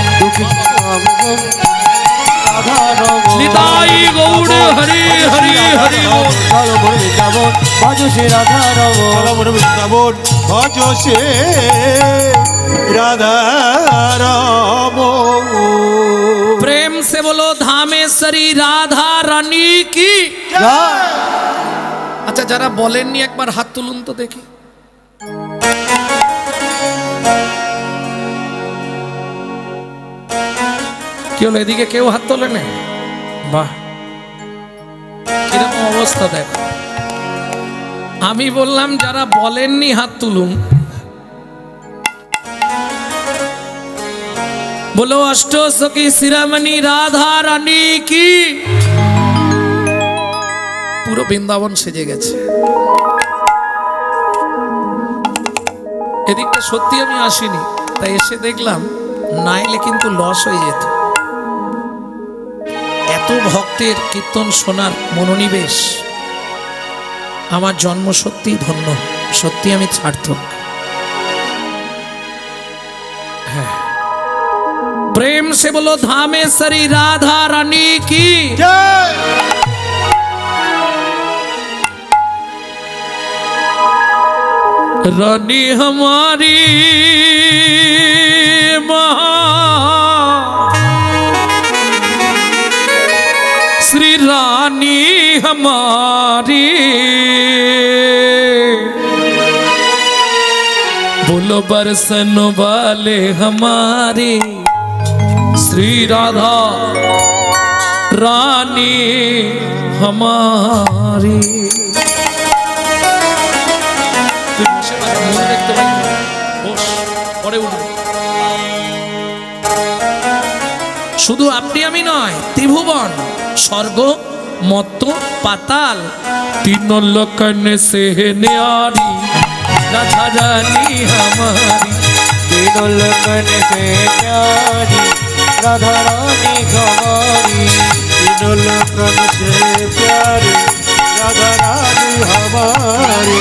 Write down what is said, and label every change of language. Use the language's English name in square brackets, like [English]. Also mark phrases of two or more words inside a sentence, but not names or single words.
[Bangla] দুঃখী রাধা রমণ। নিতাই গৌড় হরি হরি হরি বল। চলো মন বৃন্দাবন, ভজ শ্রী রাধা রমণ। চলো মন বৃন্দাবন, ভজ সে রাধা রমণ। [Hindi] प्रेम से बोलो धामेश्वरी राधा रानी की। [Bangla] জয়। আচ্ছা, যারা বলেননি একবার হাত তুলুন তো দেখি। কি হলো, এদিকে কেউ হাত তোলে না? বাহ, কিরকম অবস্থা দেখো। আমি বললাম যারা বলেননি হাত তুলুন। [Hindi] बोलो अष्टो सखी शिरोमणि राधा रानी की। [Bangla] পুরো বৃন্দাবন সেজে গেছে। এদিকটা সত্যি আমি আসিনি, তাই এসে দেখলাম, নাইলে কিন্তু লস হয়ে যেত। এত ভক্তের কীর্তন শোনার মনোনিবেশ, আমার জন্ম সত্যি ধন্য, সত্যি আমি সার্থক। হ্যাঁ, [Hindi] प्रेम से बोलो धामेश्वरी राधा रानी की। [Bangla] জয়। [Hindi] रानी हमारी श्री रानी हमारी, बोलो बरसन वाले हमारे श्री राधा रानी हमारी। [Bangla] শুধু আপনি আমি নয়, ত্রিভুবন, স্বর্গ, মত্ত, পাতাল, [Hindi] तीन लोकन से न्यारी राधा रानी हमारी। तीनों लगन से प्यारी राधा रानी हमारी। तीनों लोकन से प्यारी राधा रानी हमारी।